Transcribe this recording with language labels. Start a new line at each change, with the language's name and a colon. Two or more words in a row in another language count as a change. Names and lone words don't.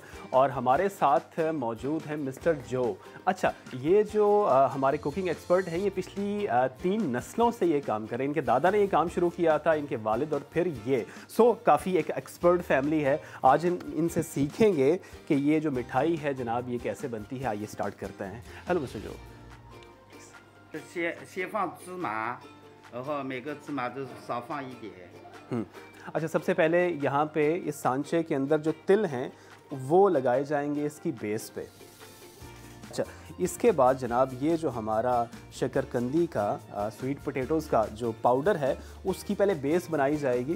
Urdu: اور ہمارے ساتھ موجود ہیں مسٹر جو۔ اچھا، یہ جو ہمارے
English: cooking expert
Urdu: ہیں یہ پچھلی 3 نسلوں سے یہ کام کریں. ان کے دادا نے یہ کام شروع کیا تھا، ان کے والد، اور پھر یہ۔ سو کافی ایک
English: expert family
Urdu: ہے. آج ان سے سیکھیں گے کہ یہ جو مٹھائی ہے جناب یہ کیسے بنتی ہے. آئیے اسٹارٹ کرتے ہیں۔ ہیلو مسٹر جو.
Chinese: 先放芝麻，然后每个芝麻都少放一点。
Urdu: اچھا، سب سے پہلے یہاں پہ اس سانچے کے اندر جو تل ہیں وہ لگائے جائیں گے اس کی بیس پہ. اچھا، اس کے بعد جناب یہ جو ہمارا شکرقندی کا
English: sweet potatoes
Urdu: کا جو پاؤڈر ہے اس کی پہلے بیس بنائی جائے گی.